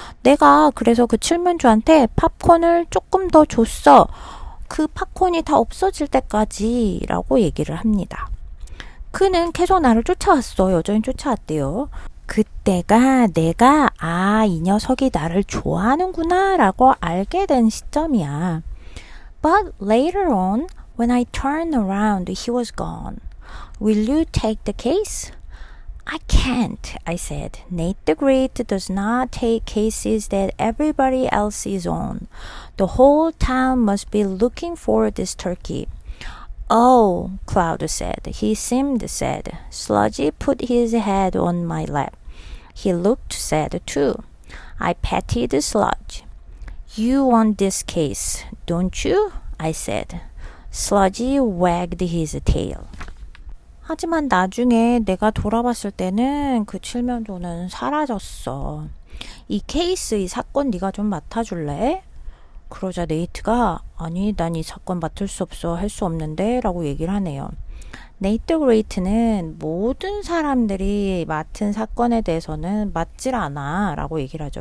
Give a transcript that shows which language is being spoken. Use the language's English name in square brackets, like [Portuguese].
[Korean] 내가 그래서 그 칠면조한테 팝콘을 조금 더 줬어. 그 팝콘이 다 없어질 때까지 라고 얘기를 합니다. 그는 계속 나를 쫓아왔어. 여전히 쫓아왔대요. 그때가 내가 이 녀석이 나를 좋아하는구나 라고 알게 된 시점이야. [English] But later on, when I turned around, he was gone. Will you take the case? I can't, I said. Nate the Great does not take cases that everybody else is on. The whole town must be looking for this turkey. Oh, Cloud said. He seemed sad. Sludgy put his head on my lap. He looked sad too. I patted Sludge. You want this case, don't you? I said. Sludgy wagged his tail. [Korean] 하지만 나중에 내가 돌아봤을 때는 그 칠면조는 사라졌어. 이 케이스, 이 사건 네가 좀 맡아줄래? 그러자 네이트가 아니 난 이 사건 맡을 수 없어. 할 수 없는데 라고 얘기를 하네요. 네이트 그레이트는 모든 사람들이 맡은 사건에 대해서는 맞질 않아 라고 얘기를 하죠.